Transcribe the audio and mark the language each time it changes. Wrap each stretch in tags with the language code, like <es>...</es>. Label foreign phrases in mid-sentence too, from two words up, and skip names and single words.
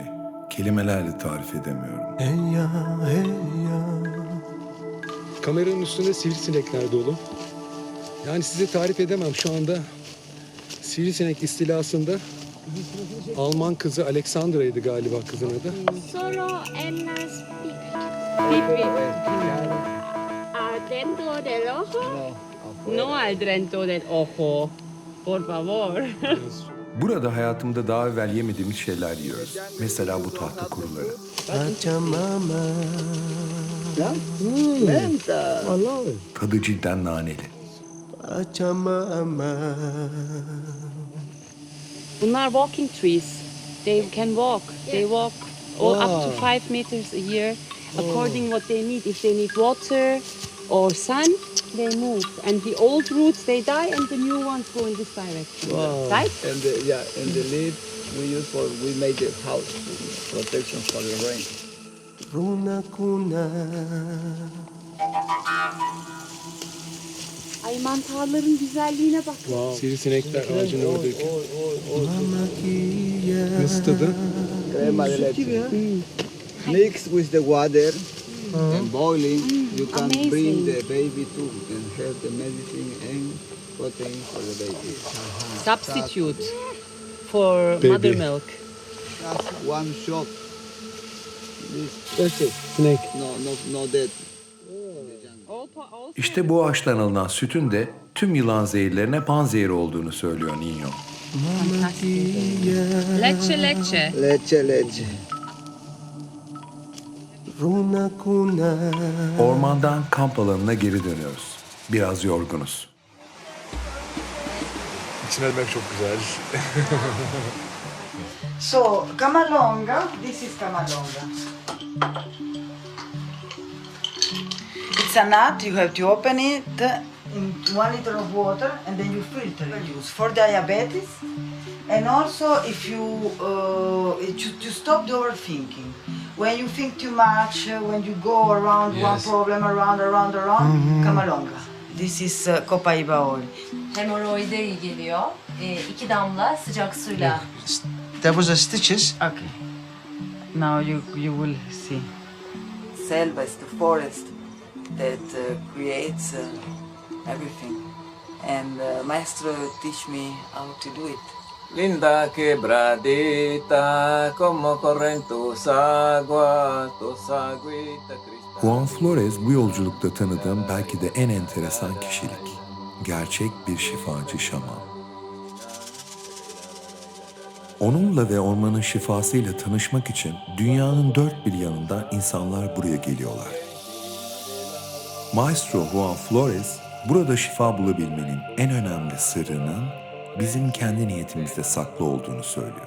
<tr>Kelimelerle tarif edemiyorum. Hey ya, hey ya. Kameranın üstünde sivrisinekler dolu. Yani size tarif edemem şu anda. Sivrisinek istilasında Alman kızı Alexandra'ydı galiba kızın adı.</tr> <es>Solo en las Pipi. adentro del ojo. No al dentro del ojo. Por favor.</es> <tr>Burada hayatımda daha evvel yemediğimiz şeyler yiyoruz. Mesela bu tahta kuruları.</tr> <es>Pachamama. Menta.</es> <tr>Tadı cidden naneli. Pachamama. Bunlar</tr> <en>walking trees. They can walk. They walk up to 5 meters a year according what they need. If they need water or sun, they move. And the old roots, they die and the new ones go in this direction. Right? And the leaf we made the house protection for the rain.</en> <qu>Runa kuna.</qu> <tr>Ay mantarların güzelliğine bak. Sivrisinekler ağacın oradaki.</tr> <qu>Mama kia.</qu> <tr>Nasıl tadı?</tr> <es>Crema de leche.</es> <en>Mix with the water and boiling. You can Amazing. bring the baby too and have the medicine and protein for the baby. Substitute for Baby. mother milk. Just one shot. This, That's it. Snake. no dead. All</en> <tr>İşte bu ağaçtan alınan sütün de tüm yılan zehirlerine panzehiri olduğunu söylüyor Nino.</tr> <es>Leche, leche. Leche, leche.</es> <qu>Runa kuna.</qu> <tr>Ormandan kamp alanına geri dönüyoruz. Biraz yorgunuz. İçine etmek çok güzel.</tr> <en>So, Camalonga, this is Camalonga. It's a nut, you have to open it in 1 liter of water and then you filter it. Use for diabetes and also if you to stop the overthinking. When you think too much, when you go around one problem, around, Camalonga. This is Copaiba oil.</en> <tr>Hemoroide iyi geliyor. 2 damla sıcak suyla.</tr> <en>That was the stitches. Okay. Now you will see. Selva is the forest that creates everything, and maestro teach me how to do it.</en> <es>Linda quebradita como correntus agua, tus agüita cristal.</es> <tr>Juan Flores bu yolculukta tanıdığım belki de en enteresan kişilik. Gerçek bir şifacı şaman. Onunla ve ormanın şifasıyla tanışmak için dünyanın dört bir yanından insanlar buraya geliyorlar. Maestro Juan Flores, burada şifa bulabilmenin en önemli sırrının bizim kendi niyetimizde saklı olduğunu söylüyor.</tr>